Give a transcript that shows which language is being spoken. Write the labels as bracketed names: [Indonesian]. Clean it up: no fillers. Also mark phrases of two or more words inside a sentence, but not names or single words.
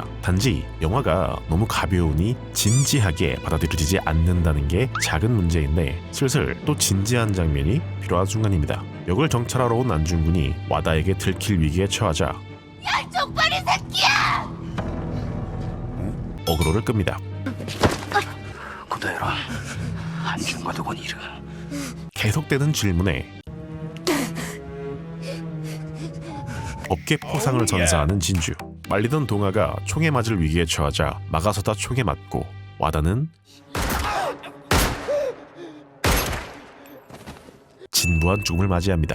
[Korean] 단지 영화가 너무 가벼우니 진지하게 받아들여지지 않는다는 게 작은 문제인데 슬슬 또 진지한 장면이 필요한 순간입니다. 역을 정찰하러 온 안중근이 와다에게 들킬 위기에 처하자 야 쪽발이 새끼야. 어그로를 끕니다. [Japanese] 答えろ안중근はどこにいる [Korean] 계속되는 질문에 어깨 포상을 선사하는 진주. 말리던 동아가 총에 맞을 위기에 처하자 막아서다 총에 맞고 와다는 진부한 죽음을 맞이합니다.